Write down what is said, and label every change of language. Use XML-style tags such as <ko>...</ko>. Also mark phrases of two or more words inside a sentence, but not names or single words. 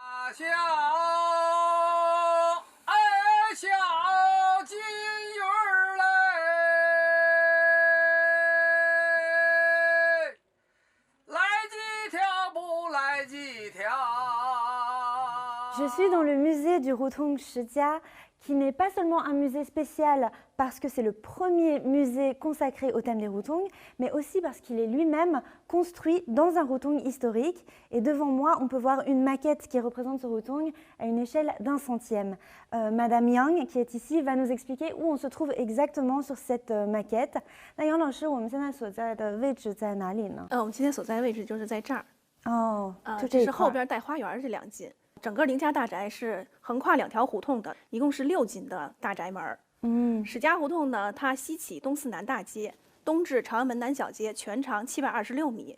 <zh>小哎小金鱼儿嘞，来几条不来几条。</zh> <fr>Je suis dans le musée du Rutung Shijia, qui n'est pas seulement un musée spécial parce que c'est le premier musée consacré au thème des Rutung, mais aussi parce qu'il est lui-même construit dans un Rutung historique. Et devant moi, on peut voir une maquette qui représente ce Rutung à une échelle d'1/100. Madame Yang, qui est ici, va nous expliquer où on se trouve exactement sur cette maquette.</fr> <zh>那杨老师，我们现在所在的位置在哪里呢？我们今天所在的位置就是在这儿。哦，就这这是后边带花园这2进。整个林家大宅是横跨2条胡同的，一共是6进的大宅门。史家胡同呢，它西起东四南大街，东至朝阳门南小街，全长726米。</zh>